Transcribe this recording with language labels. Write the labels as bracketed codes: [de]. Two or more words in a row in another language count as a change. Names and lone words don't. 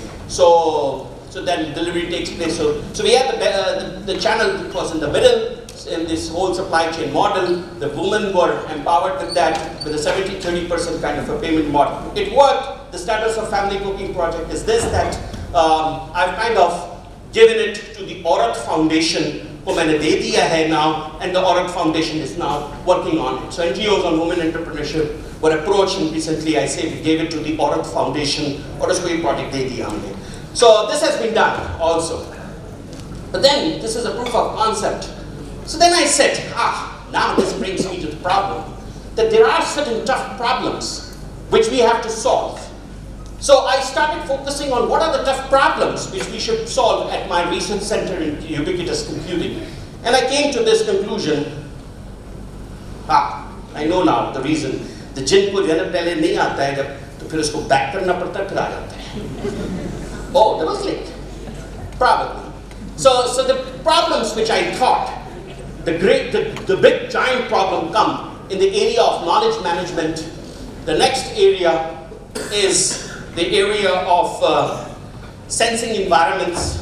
[en] So then delivery takes place. So we had the channel that was in the middle in this whole supply chain model. The women were empowered with that, with a 70-30% kind of a payment model. It worked. The status of family cooking project is this, that I've kind of given it to the Aurat Foundation, [hi] को मैंने दे दिया है [en] now, and the Aurat Foundation is now working on it. So NGOs on women entrepreneurship were approached, and recently I say we gave it to the Aurat Foundation, [hi] और उसको ये project दे दिया हमने. [en] So this has been done also. But then this is a proof of concept. So then I said, now this brings me to the problem, that there are certain tough problems which we have to solve. So I started focusing on what are the tough problems which we should solve at my research center in ubiquitous computing. And I came to this conclusion, I know now the reason. [hi] The जिन को जाना पहले नहीं आता है, तो फिर उसको back करना पड़ता है, फिर आ जाता है. [en] Oh, that was late. Probably. So the problems which I thought, the big giant problem come in the area of knowledge management. The next area is the area of sensing environments.